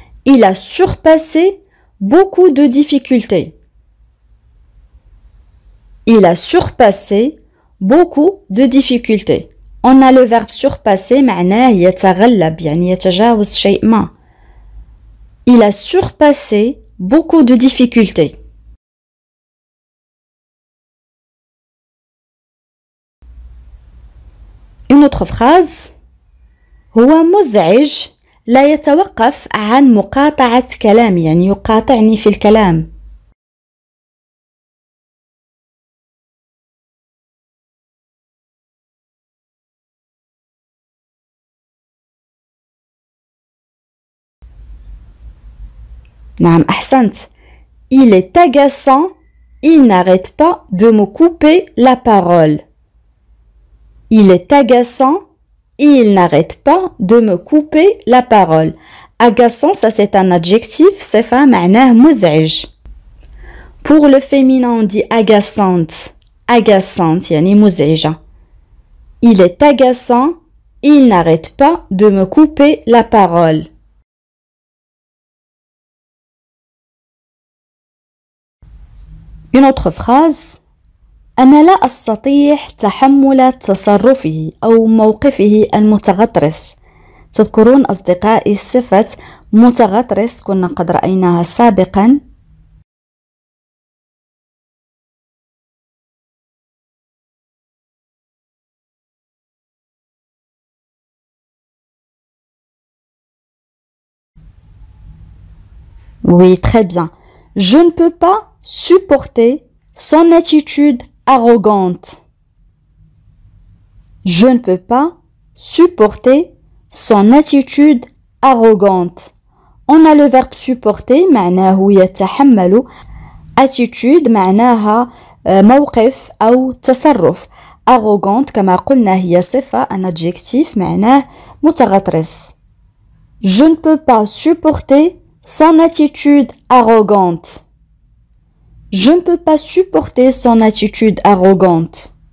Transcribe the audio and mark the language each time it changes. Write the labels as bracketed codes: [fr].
[fr] Il a surpassé beaucoup de difficultés. Il a surpassé beaucoup de difficultés. On a le verbe [ar] surpasser معناه يتغلب يعني يتجاوز شيء ما. Il a surpassé beaucoup de difficultés. [fr] Une autre phrase. [ar] هو مزعج لا يتوقف عن مقاطعة كلامي يعني يقاطعني في الكلام. نعم أحسنت. [fr] Il est agaçant, il n'arrête pas de me couper la parole. Il est agaçant, il n'arrête pas de me couper la parole. Agaçant, ça c'est un adjectif, [ar] صفة معناه مزعج. [fr] Pour le féminin, on dit agaçante. [ar] Agaçante, يعني مزعجة. [fr] Il est agaçant, il n'arrête pas de me couper la parole. Une autre phrase. [ar] أنا لا أستطيع تحمل تصرفه أو موقفه المتغطرس. تذكرون أصدقائي صفة متغطرس كنا قد رأيناها سابقا. [fr] Oui, très bien. Je ne peux pas supporter son attitude arrogante. Je ne peux pas supporter son attitude arrogante. On a le verbe supporter [ar] معناه يتحمل. attitude معناها موقف أو تصرف. arrogante كما قلنا هي صفة [fr] un adjectif [ar] معناه متغطرس. [fr] Je ne peux pas supporter son attitude arrogante. Je ne peux pas supporter son attitude arrogante.